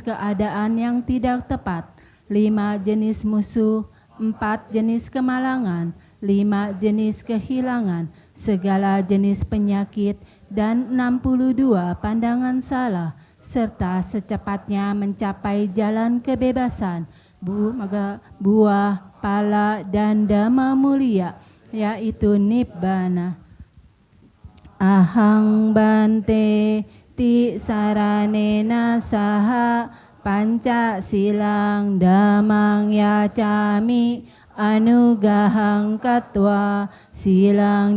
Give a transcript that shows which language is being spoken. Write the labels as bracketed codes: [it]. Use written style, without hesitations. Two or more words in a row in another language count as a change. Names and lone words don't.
[id] keadaan yang tidak tepat, 5 jenis musuh, 4 jenis kemalangan, 5 jenis kehilangan, segala jenis penyakit, dan 62 pandangan salah, serta secepatnya mencapai jalan kebebasan, buah, pala, dan dhamma mulia, yaitu Nibbana. [pi] Ahang bante tisaranena saha Pancasilang dhammang yacami anugahang katwa silang